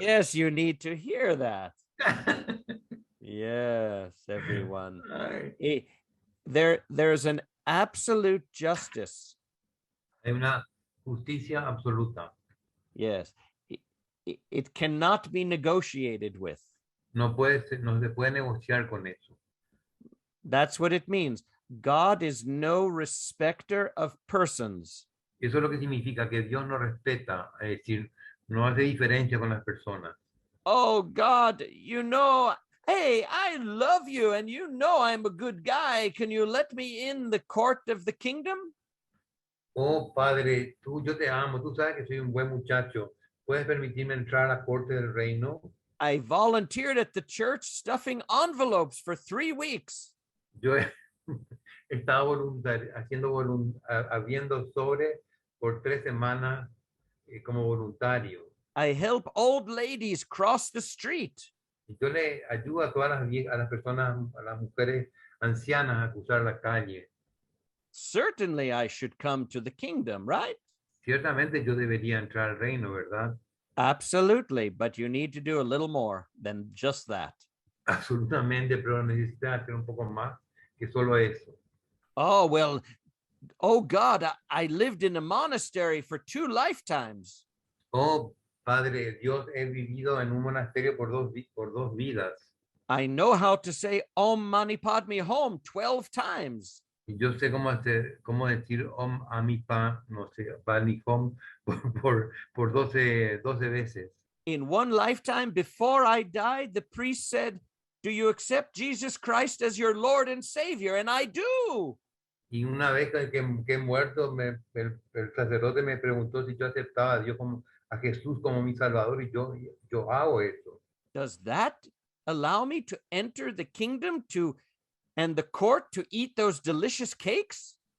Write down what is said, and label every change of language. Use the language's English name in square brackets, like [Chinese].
[English] Yes, you need to hear that. Yes, everyone. There's an absolute justice. [Spanish] Hay una justicia absoluta. [English] Yes. It cannot be negotiated with. [Spanish] No se puede negociar con eso. [English] That's what it means. God is no respecter of persons. [Spanish] Eso es lo que significa que Dios no respeta, es decir, no hace diferencia con las personas. [English] Oh, God, hey, I love you and you know I'm a good guy. Can you let me in the court of the kingdom? [Spanish] Oh, Padre, yo te amo, tú sabes que soy un buen muchacho. ¿Puedes permitirme entrar a la corte del reino? [English] I volunteered at the church stuffing envelopes for 3 weeks. [Spanish] Yo he estado habiendo sobre por 3 semanas como voluntario. [English] I help old ladies cross the street. [Spanish] Y yo le ayudo a todas las personas, a las mujeres ancianas a cruzar la calle. [English] Certainly I should come to the kingdom, right? [Spanish] Ciertamente yo debería entrar al reino, ¿verdad? [English] Absolutely, but you need to do a little more than just that. [Spanish] Absolutamente, pero necesitas hacer un poco más que solo eso. [English] Oh, well, oh God, I lived in a monastery for 2 lifetimes. [Spanish] Oh, Padre Dios, he vivido en un monasterio por dos vidas. [English] I know how to say Om Mani Padme Hum 12 times. [Spanish] Y yo sé cómo decir Om Amipa, no sé, Padme Hum por 12 veces. [English] In one lifetime, before I died, the priest said, "Do you accept Jesus Christ as your Lord and Savior?" And I do. [Spanish] Y una vez que he muerto, el sacerdote me preguntó si yo aceptaba a Dios a Jesús como mi Salvador, y yo hago eso. [English] Does that allow me to enter the kingdom and the court to eat those delicious cakes?